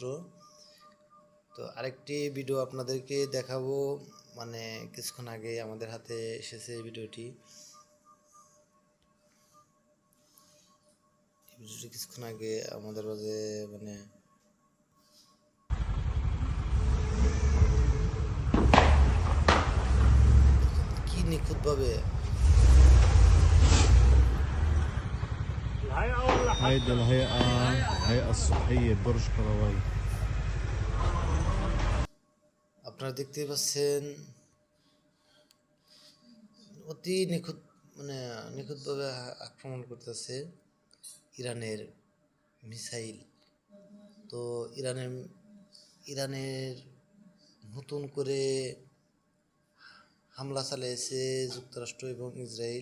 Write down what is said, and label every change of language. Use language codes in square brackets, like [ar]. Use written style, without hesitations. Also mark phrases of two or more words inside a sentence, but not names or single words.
[bn] তো আরেকটি ভিডিও আপনাদেরকে দেখাবো, কিছুক্ষণ আগে আমাদের হাতে এসেছে এই ভিডিওটি। কিছুক্ষণ আগে আমাদের মাঝে কি নিখুঁতভাবে [ar] هيدا الهيئة الصحية برج قروي। [bn] আপনারা দেখতে পাচ্ছেন অতি নিখুঁতভাবে আক্রমণ করতেছে ইরানের মিসাইল। তো ইরানের নতুন করে হামলা চালিয়েছে যুক্তরাষ্ট্র এবং ইসরায়েল।